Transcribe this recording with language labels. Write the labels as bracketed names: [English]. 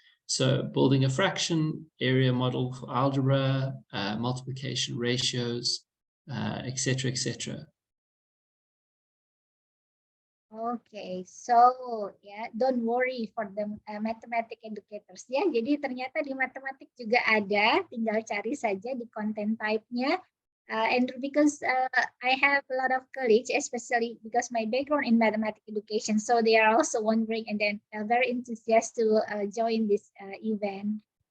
[English] So building a fraction, area model for algebra, multiplication ratios, etc., etc. Okay, so yeah, don't worry for the mathematic educators ya. [Indonesian] Jadi ternyata di matematik juga ada, tinggal cari saja di content type-nya. [English] And because I have a lot of colleagues, especially because my background in mathematics education, so they are also wondering and then very enthusiastic to join this event.